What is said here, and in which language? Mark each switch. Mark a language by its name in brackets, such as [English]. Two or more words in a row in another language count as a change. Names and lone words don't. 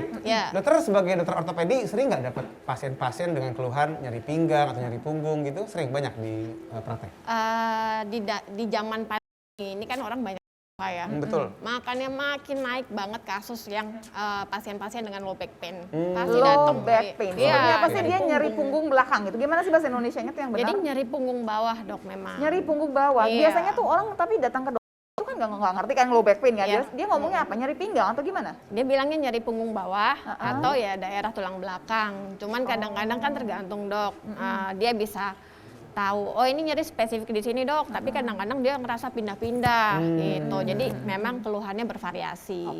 [Indonesian] Ya. Dokter sebagai dokter ortopedi sering nggak dapat pasien-pasien dengan keluhan nyeri pinggang atau nyeri punggung gitu? Sering banyak di praktek? Di zaman pandemi ini kan orang banyak ya. Betul. Makanya makin naik banget kasus yang pasien-pasien dengan [English] low back pain. [Indonesian] Pasti Low datang. [English] back pain. [Indonesian] Iya, Sebenarnya apa sih nyeri dia nyeri punggung belakang gitu? Gimana sih bahasa Indonesianya tuh yang benar? Jadi nyeri punggung bawah dok memang. Nyeri punggung bawah. Iya. Biasanya tuh orang tapi datang ke dokter itu kan nggak ngerti kan [English] low back pain [Indonesian] ya. Iya. Dia ngomongnya apa? Nyeri pinggang atau gimana? Dia bilangnya nyeri punggung bawah atau ya daerah tulang belakang. Cuman kadang-kadang kan tergantung dok. Dia bisa tahu, oh ini nyeri spesifik di sini dok. Tapi kadang-kadang dia ngerasa pindah-pindah gitu. Jadi memang keluhannya bervariasi.